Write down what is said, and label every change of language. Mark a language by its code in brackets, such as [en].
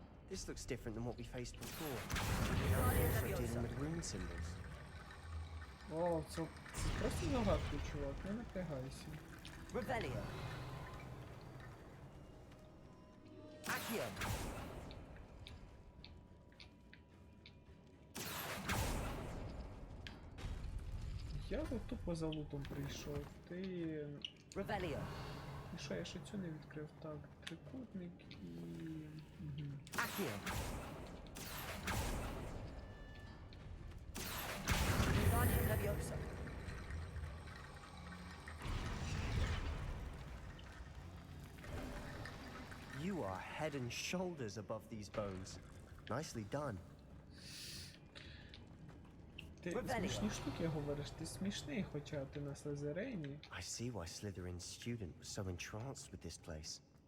[en] This looks different than what we faced before. Now we're also dealing with rune symbols. [uk] О, це просто загадки, чувак, не напрягайся. [en] Revelio. Accio. [uk] Я тут тупо за лутом прийшов. Ти... [en] Revelio. [uk] І що, я ще цю не відкрив? Так, трикутник і... Угу. [en] Accio. Guardian Leviosa. You are head and shoulders above these bones. Nicely done. [uk] Ти Ревеліо. смішні штуки говориш, ти смішний, хоча ти на Слизерейні. [en] I see why Slytherin's student was so entranced with this place.